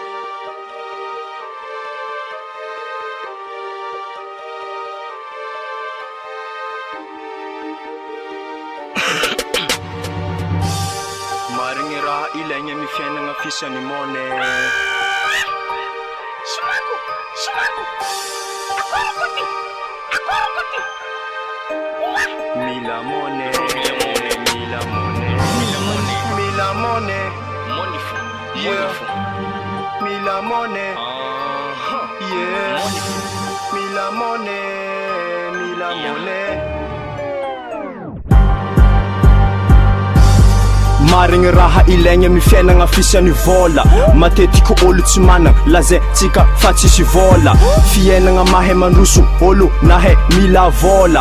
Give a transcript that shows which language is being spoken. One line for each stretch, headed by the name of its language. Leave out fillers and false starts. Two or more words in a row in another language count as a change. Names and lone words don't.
Malagasy: Marigny raha ilaigny amy fiainagna fisan'ny money. Mila money, mila money, mila money, mila
English: money, money for, yeah,
Malagasy: mila
English: money, yeah,
Malagasy: mila money, mila money. Marigny raha ilaigny amy fiainagna fisan'ny vola. Matetiky olo tsy managna lazaintsika fa tsisy vola. Fiainagna mahay mandroso olo nahay mila vola.